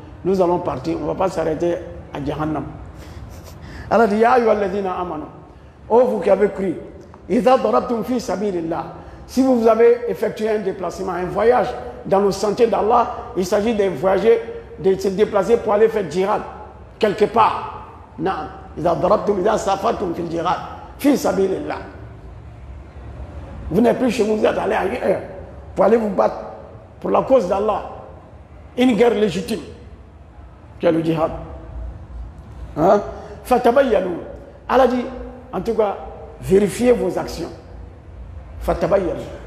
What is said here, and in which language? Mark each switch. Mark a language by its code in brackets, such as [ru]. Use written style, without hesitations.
[fr] Nous allons partir, on ne va pas s'arrêter à Jahannam. Alors, [ar] ya ayyuhalladhina amanu, [fr] oh vous qui avez cru, [ar] idha darabtum fi sabilillah, [fr] si vous avez effectué un déplacement, un voyage dans le sentier d'Allah, il s'agit de voyager, de se déplacer pour aller faire djihad quelque part. [ar] Naam. إذا ضربتم إذا سافرتم في الجهاد في سبيل الله. [fr] Vous n'êtes plus chez vous, vous êtes allé ailleurs pour aller vous battre pour la cause d'Allah. Une guerre légitime qui est le djihad. Hein? Fatabayyanu. Allah dit, en tout cas, vérifiez vos actions. Fatabayyanu.